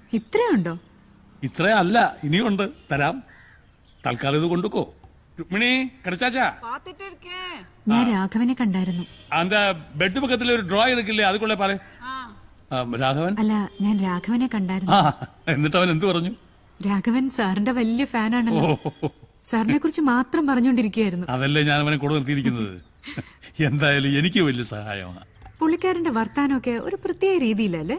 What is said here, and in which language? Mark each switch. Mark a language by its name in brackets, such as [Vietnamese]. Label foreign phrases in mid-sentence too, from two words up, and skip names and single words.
[Malayalam] ഇത്രയുണ്ടോ? ഇത്രയല്ല, ഇനിയുണ്ട്, തരാം. തൽക്കാലം ഇത് കൊണ്ടുക്കോ. [Tamil] രുക്മിണി കിടച്ചാച്ചാ, [Malayalam] ഞാൻ രാഘവനെ കണ്ടായിരുന്നു. [Tamil] அந்த பெட் பக்கத்துல ஒரு டிரா இருக்குல்ல, அதுக்குள்ள பாரு. [Malayalam] രാഘവൻ? അല്ല, ഞാൻ രാഘവനെ കണ്ടായിരുന്നു. എന്നിട്ട് അവൻ എന്ത് പറഞ്ഞു? രാഘവൻ സാറിന്റെ വലിയ ഫാനാണല്ലോ. സാറിനെ കുറിച്ച് മാത്രം പറഞ്ഞുകൊണ്ടിരിക്കുകയായിരുന്നു. അതല്ലേ ഞാൻ അവനെ കൂടെ നിർത്തിയിരിക്കുന്നത്. എന്തായാലും എനിക്ക് വലിയ സഹായമാണ്. പുള്ളിക്കാരന്റെ വർത്താനമൊക്കെ ഒരു പ്രത്യേക രീതിയിലല്ലേ?